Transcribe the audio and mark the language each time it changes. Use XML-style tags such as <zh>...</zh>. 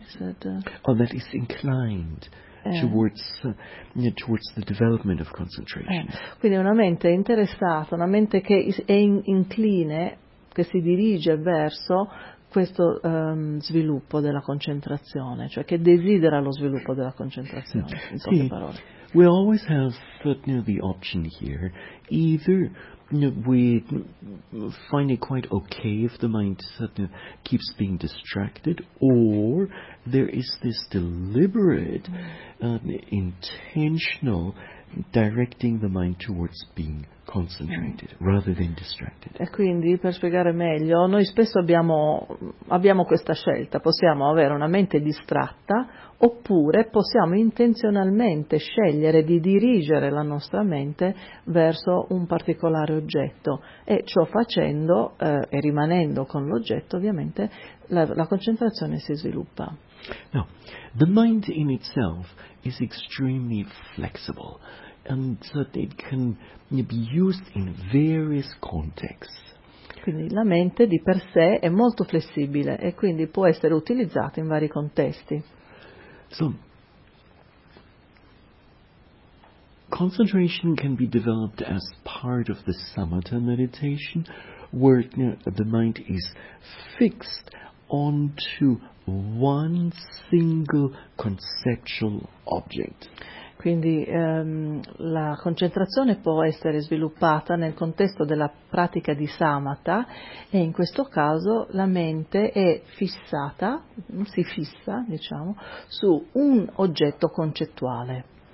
<en>That is inclined towards the development of concentration.</en> <it>Quindi una mente interessata, una mente che è incline, che si dirige verso questo sviluppo della concentrazione, cioè che desidera lo sviluppo della concentrazione, in poche parole.</it> <en>We always have the option here, either we find it quite okay if the mind keeps being distracted, or there is this deliberate, intentional directing the mind towards being concentrated rather than distracted.</en> <it>E quindi, per spiegare meglio, noi spesso abbiamo questa scelta: possiamo avere una mente distratta, oppure possiamo intenzionalmente scegliere di dirigere la nostra mente verso un particolare oggetto, e ciò facendo e rimanendo con l'oggetto, ovviamente la concentrazione si sviluppa.</it> <en>Now, the mind in itself is extremely flexible, and so it can be used in various contexts.</en> <it>Quindi la mente di per sé è molto flessibile e quindi può essere utilizzata in vari contesti.</it> <en>So, concentration can be developed as part of the samatha meditation, where the mind is fixed onto one single conceptual object.</en> <it>Quindi la concentrazione può essere sviluppata nel contesto della pratica di samatha, e in questo caso la mente è fissata, si fissa, diciamo, su un oggetto concettuale.</it>